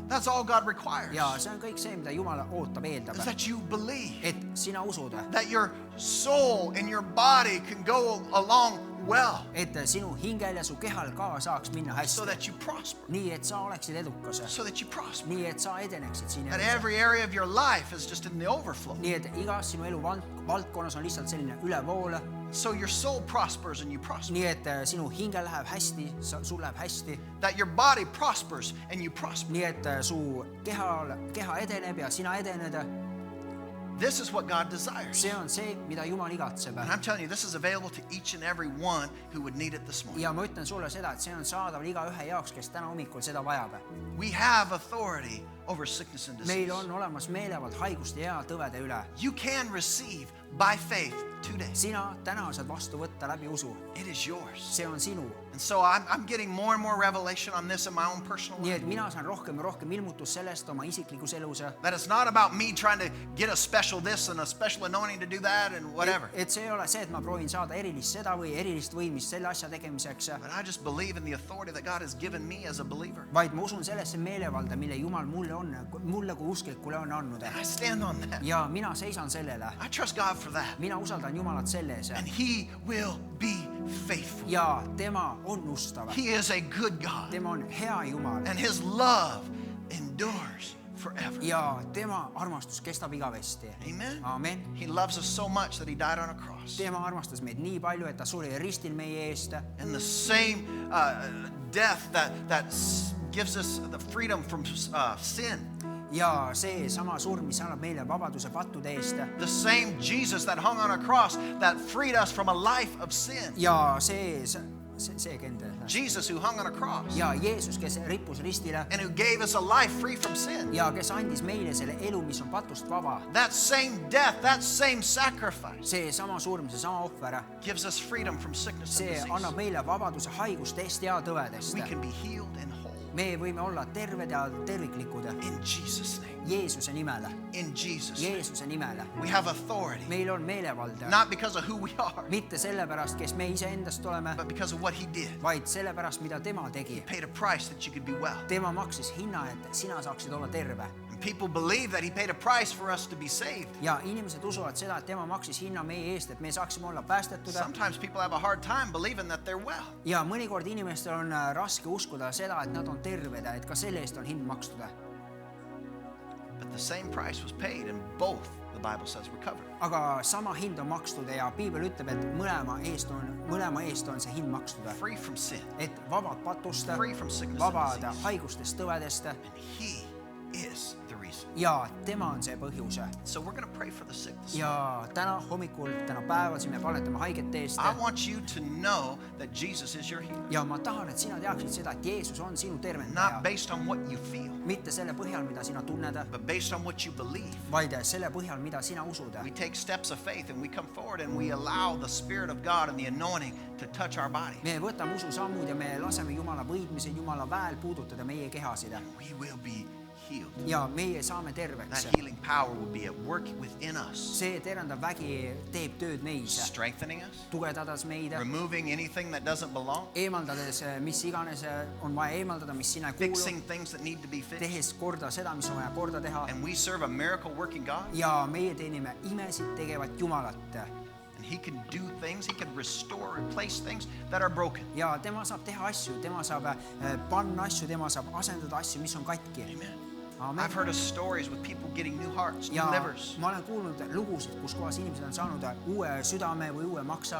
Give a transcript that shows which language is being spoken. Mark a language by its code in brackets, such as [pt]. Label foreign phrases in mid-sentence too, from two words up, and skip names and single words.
[en] That's all God requires. [et] Ja see on kõik see, mida Jumal ootab, eeldab. [en] Is that you believe. [et] Et sina usud, [en] That your soul and your body can go along well. [et] et sinu hingel ja su kehal ka saaks minna [en] So [et] hästi. [en] that you prosper. [et] Nii et sa oleksid edukas. [en] So that you prosper. [et] Nii et sa edeneksid siin [en] That [et] elus. [en] every area of your life is just in the overflow. [et] Nii et igas sinu elu valdkonnas on lihtsalt selline ülevool. [en] So your soul prospers and you prosper. [et] Nii et sinu hingel läheb hästi, sul läheb hästi. [en] That your body prospers and you prosper. [et] Nii et su keha edeneb ja sina edened. [en] This is what God desires. [et] See on see, mida Jumal igatseb. [en] And I'm telling you, this is available to each and every one who would need it this morning. [et] Ja ma ütlen sulle seda, et see on saadaval igaühe jaoks, kes täna hommikul seda vajab. [en] We have authority over sickness and disease. [et] Meil on olemas meelevald haiguste ja tõvede üle. [en] You can receive by faith today. [et] Sina täna saad vastu võtta läbi usu. [en] It is yours. [et] See on sinu. [en] And so I'm getting more and more revelation on this in my own personal [et] Nii [en] life. [et] et mina saan rohkem ja rohkem ilmutust sellest oma isiklikus elus. [en] That it's not about me trying to get a special this and a special anointing to do that and whatever. [et] Et see ei ole see, et ma proovin saada erilist seda või erilist võimist selle asja tegemiseks, [en] But I just believe in the authority that God has given me as a believer. [et] vaid ma usun sellesse meelevalda, mille Jumal mulle kui usklikule on andnud. [en] And I stand on that. [et] Ja mina seisan sellele. [en] I trust God for that. [et] Mina usaldan Jumalat selle ees. [en] And He will be faithful. [et] Ja tema on ustav. [en] He is a good God. [et] Tema on hea Jumal. [en] And His love endures forever. [et] Ja tema armastus kestab igavesti. [en] Amen. [et] Amen. [en] He loves us so much that He died on a cross. [et] Tema armastas meid nii palju, et ta suri ristil meie eest. [en] And the same death that gives us the freedom from sin. [et] Ja see sama surm, mis annab meile vabaduse pattude eest. [en] The same Jesus that hung on a cross that freed us from a life of sin. [et] Ja see kende. [en] Jesus who hung on a cross [et] Ja Jeesus, kes rippus ristile [en] and who gave us a life free from sin. [et] ja kes andis meile selle elu, mis on patust vaba. [en] That same death, that same sacrifice [et] See sama surm, see sama ohver, [en] gives us freedom from sickness and [et] see [en] disease. [et] annab meile vabaduse haigustest ja tõvedest. [en] We can be healed and whole [et] Me võime olla terved ja terviklikud [en] in Jesus' name. [et] Jeesuse nimel. [en] In Jesus' name. [et] Jeesuse nimel. [en] We have authority, [et] Meil on meelevald. [en] not because of who we are, [et] Mitte sellepärast, kes me iseendast oleme, [en] but because of what He did. [et] vaid sellepärast, mida tema tegi. [en] Paid a price that you could be well. [et] Tema maksis hinna, et sina saaksid olla terve. [en] And people believe that He paid a price for us to be saved. [et] Ja inimesed usuvad seda, et tema maksis hinna meie eest, et me saaksime olla päästetud. [en] Sometimes people have a hard time believing that they're well. [et] Ja mõnikord inimestel on raske uskuda seda, et nad on terved, et ka selle eest on hind makstud. [en] But the same price was paid and both, the Bible says, were covered. [et] Aga sama hind on makstud ja Piibel ütleb, et mõlema eest on see hind makstud. [en] Free from sin. [et] Et vabad patust, [en] Free from sickness [et] vabad [en] and disease. [et] haigustest, tõvedest [en] And He is the reason. [et] ja tema on see põhjus. [en] So we're going to pray for the sick this morning. [et] Ja täna hommikul, täna päeval siin me palvetame haigete eest. [en] I want you to know that Jesus is your healer. [et] Ja ma tahan, et sina teaksid seda, et Jeesus on sinu [en] Not [et] tervendaja. [en] based on what you feel, [et] Mitte selle põhjal, mida sina tunned, [en] but based on what you believe. [et] vaid selle põhjal, mida sina usud. [en] We take steps of faith and we come forward and we allow the Spirit of God and the anointing to touch our body. [et] Me võtame ususammud ja me laseme Jumala võidmise, Jumala väel puudutada meie kehasid. [en] We will be healed. [et] ja meie saame terveks. [en] That healing power will be at work within us, [et] see terendav vägi teeb tööd meis, [en] strengthening us, [et] tugevdades meid, [en] removing anything that doesn't belong, [et] eemaldades mis iganes on vaja eemaldada, mis sinna ei kuulu, [en] fixing things that need to be fixed. [et] tehes korda seda, mis on vaja korda teha. [en] And we serve a miracle working God. [et] ja meie teenime imesid tegevat Jumalat. [en] And he can do things, he can restore, replace things that are broken. [et] ja tema saab teha asju, tema saab panna asju, tema saab asendada asju, mis on katki. [en] Amen. [et] Amen. [en] I've heard of stories with people getting new hearts, new [et] ja [en] livers, [et] ma olen kuulnud lugusid, kus kohas inimesed on saanud uue südame või uue maksa,